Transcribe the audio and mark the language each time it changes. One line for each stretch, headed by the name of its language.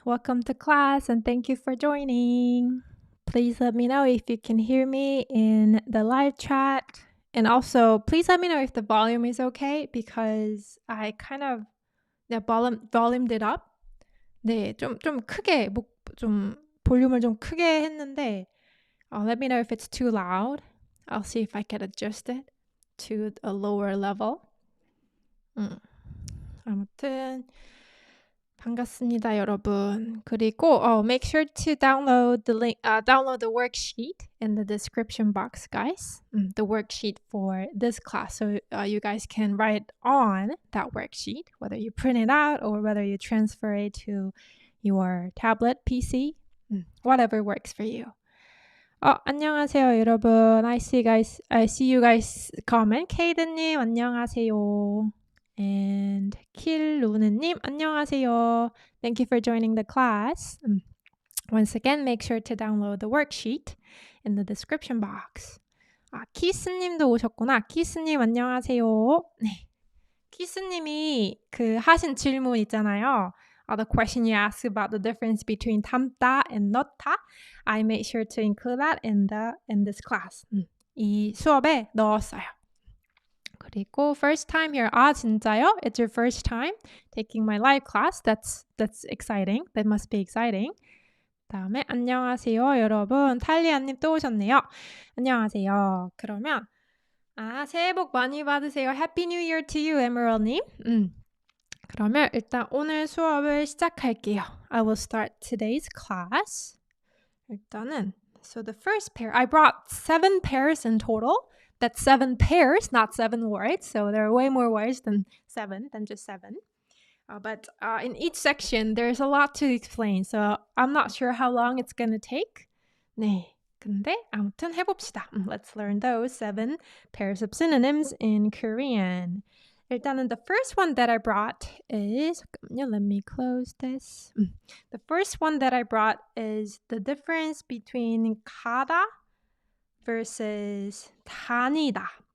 English: Welcome to class, and thank you for joining. Please let me know if you can hear me in the live chat. And also, please let me know if the volume is okay, because I kind of volumed it up.
Korean: 네, 좀 크게, 좀 볼륨을 좀 크게 했는데,
English: let me know if it's too loud. I'll see if I can adjust it to a lower level.
Korean: 아무튼 반갑습니다, 여러분. 그리고
English: make sure to download the link, download the worksheet in the description box, guys. The worksheet for this class, so you guys can write on that worksheet, whether you print it out or whether you transfer it to your tablet, PC, whatever works for you.
Korean: 안녕하세요, 여러분.
English: I see you guys comment.
Korean: 케이드님, 안녕하세요. And 킬루느님, 안녕하세요.
English: Thank you for joining the class. Once again, make sure to download the worksheet in the description box.
Korean: 키스님도 오셨구나. 키스님, 안녕하세요. 네. 키스님이 하신 질문 있잖아요.
English: The question you asked about the difference between 담다 and 넣다, I made sure to include that in this class.
Korean: 이 수업에 넣었어요. 그리고
English: first time here.
Korean: 진짜요?
English: It's your first time taking my live class. That's exciting. That must be exciting.
Korean: 다음에 안녕하세요, 여러분. 탈리아님 또 오셨네요. 안녕하세요. 그러면 새해 복 많이 받으세요.
English: Happy New Year to you, Emerald님.
Korean: 그러면 일단 오늘 수업을 시작할게요.
English: I will start today's class.
Korean: 일단은,
English: so the first pair, I brought 7 pairs in total. That's 7 pairs, not 7 words. So there are way more words than just 7. But in each section, there's a lot to explain. So I'm not sure how long it's going to take.
Korean: 네, 근데 아무튼 해봅시다.
English: Let's learn those 7 pairs of synonyms in Korean.
Korean: 일단은
English: the first one that I brought is, let me close this. The first one that I brought is the difference between 가다 versus 다니다.